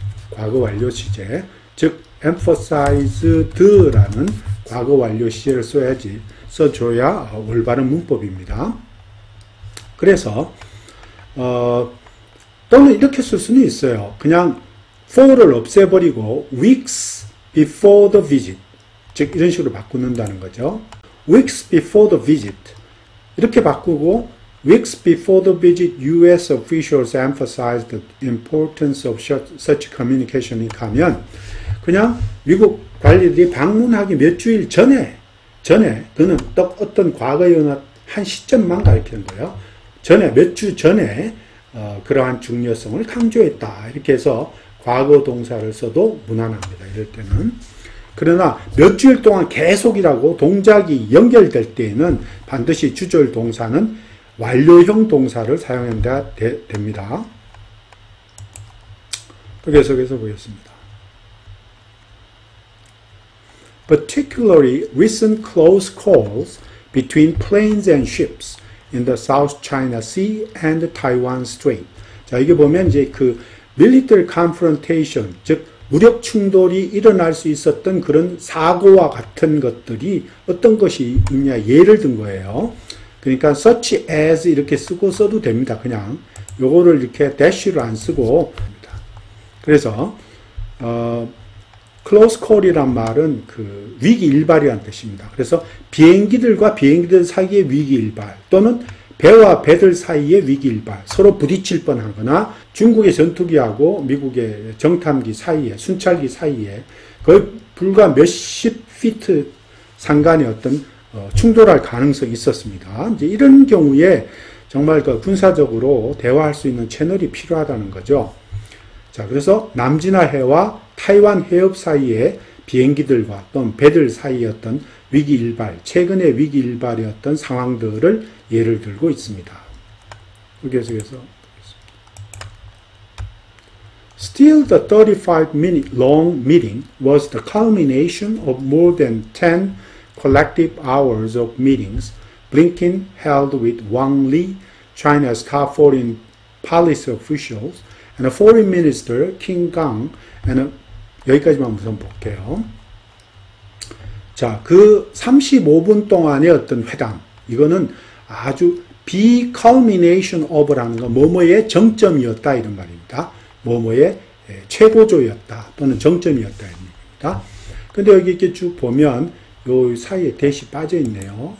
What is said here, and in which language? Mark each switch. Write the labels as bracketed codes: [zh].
[ko] 과거 완료 시제, 즉 emphasized라는 과거 완료 시제를 써줘야 올바른 문법입니다. 그래서 또는 이렇게 쓸 수는 있어요. 그냥 for를 없애버리고 [en] weeks before the visit, [ko] 즉 이런 식으로 바꾸는다는 거죠. [en] weeks before the visit [ko] 이렇게 바꾸고 [en] weeks before the visit, U.S. officials emphasized the importance of such communication [ko] 이렇게 하면 그냥 미국 관리들이 방문하기 몇 주일 전에 그는 어떤 과거의 한 시점만 가리키는 거예요. 몇 주 전에 그러한 중요성을 강조했다. 이렇게 해서 과거 동사를 써도 무난합니다. 이럴 때는. 그러나 몇 주일 동안 계속이라고 동작이 연결될 때에는 반드시 주절 동사는 완료형 동사를 사용해야 됩니다. 계속해서 보겠습니다. [en] Particularly recent close calls between planes and ships in the South China Sea and the Taiwan Strait. [ko] 자, 이게 보면 이제 그 military confrontation, 즉 무력 충돌이 일어날 수 있었던 그런 사고와 같은 것들이 어떤 것이 있냐 예를 든 거예요. 그러니까 [en] such as [ko] 이렇게 써도 됩니다. 그냥 요거를 이렇게 dash를 안 쓰고 그래서 close call이란 말은 그 위기 일발이라는 뜻입니다. 그래서 비행기들과 비행기들 사이의 위기 일발 또는 배와 배들 사이의 위기 일발, 서로 부딪힐 뻔하거나 중국의 전투기하고 미국의 정탐기 사이에, 순찰기 사이에 거의 불과 몇십 피트 상간에 어떤 충돌할 가능성이 있었습니다. 이제 이런 경우에 정말 그 군사적으로 대화할 수 있는 채널이 필요하다는 거죠. 자, 그래서 남진해와 타이완 해협 사이에 비행기들과 또는 배들 사이의 어떤 위기 일발, 최근의 위기 일발의 어떤 상황들을 예를 들고 있습니다. 계속해서 [en] Still, the 35-minute long meeting was the culmination of more than 10 collective hours of meetings Blinken held with Wang Li, China's top foreign policy officials, and a foreign minister, King Gang, and [ko] 여기까지만 우선 볼게요. 자, 그 35분 동안의 어떤 회담, 이거는 아주 culmination of라는 거, 뭐뭐의 정점이었다, 이런 말입니다. 뭐뭐의 최고조였다, 또는 정점이었다, 이런 얘기입니다. 근데 여기 이렇게 쭉 보면, 요 사이에 대시 빠져 있네요.